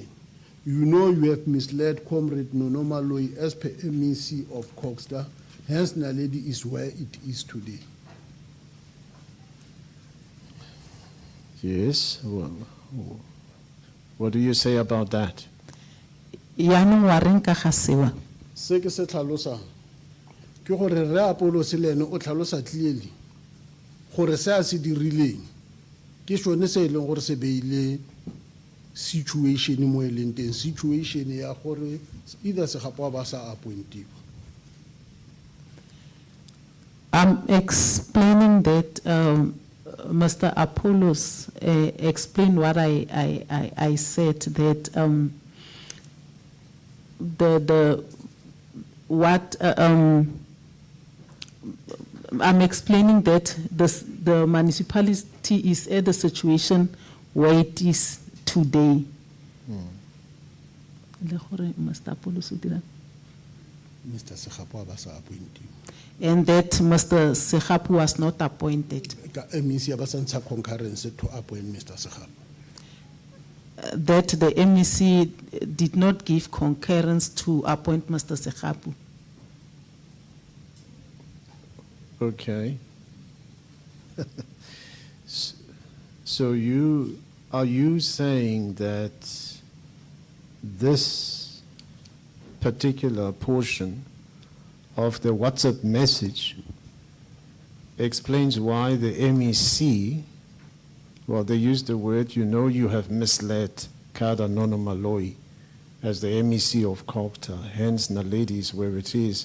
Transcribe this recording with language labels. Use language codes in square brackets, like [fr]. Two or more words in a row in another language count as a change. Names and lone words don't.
[en] You know you have misled Comrade Nonomaloi as per MEC of Coxstar, hence Naledi is where it is today. Yes. Well, what do you say about that? [tn] Yaanong wa reng ka ga sewa? Se ke se tlhalosang ke gore re Apollos le ene o tlhalosa clearly gore se a se dirileng ke sone se e leng gore se beile situation mo e leng teng, situation ya gore either Segapo ba sa appointiwa. [en] I'm explaining that Mr. Apollos explained what I said, that I'm explaining that the municipality is at the situation where it is today. [tn] Le gore Mr. Apollos o dira. Mr. Segapo ba sa appointiwa. [en] And that Mr. Segapo was not appointed. [tn] Ka MEC ba sa ntsha [en] concurrence to appoint [tn] Mr. Segapo. [en] That the MEC did not give concurrence to appoint Mr. Segapo. Okay. So are you saying that this particular portion of the WhatsApp message explains why the MEC, well, they use the word, you know, you have misled Kada Nonomaloi as the MEC of Coxstar, hence Naledi is where it is.